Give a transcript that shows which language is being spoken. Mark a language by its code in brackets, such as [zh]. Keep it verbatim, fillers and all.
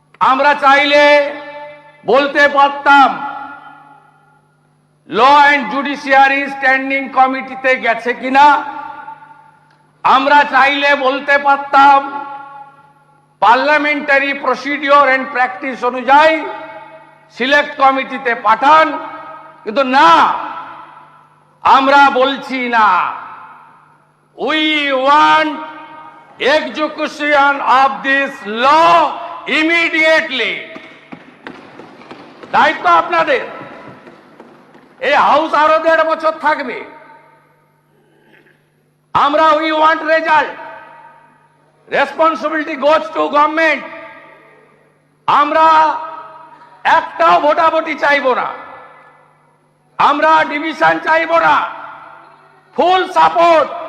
[bn] আমরা চাইলে বলতে পারতাম ল অ্যান্ড জুডিশিয়ারি স্ট্যান্ডিং কমিটিতে গেছে কিনা, আমরা চাইলে বলতে পারতাম পার্লামেন্টারি প্রসিডিওর অ্যান্ড প্র্যাকটিস অনুযায়ী সিলেক্ট কমিটিতে পাঠান, কিন্তু না, আমরা বলছি না। [en] We want execution of this law immediately. [bn] দায়িত্ব আপনাদের, এই হাউস আরো দেড় বছর থাকবে। [en] আমরা we want result, responsibility goes to government. [bn] আমরা একটাও ভোটাভুটি চাইব না, আমরা ডিভিশন চাইব না, ফুল সাপোর্ট।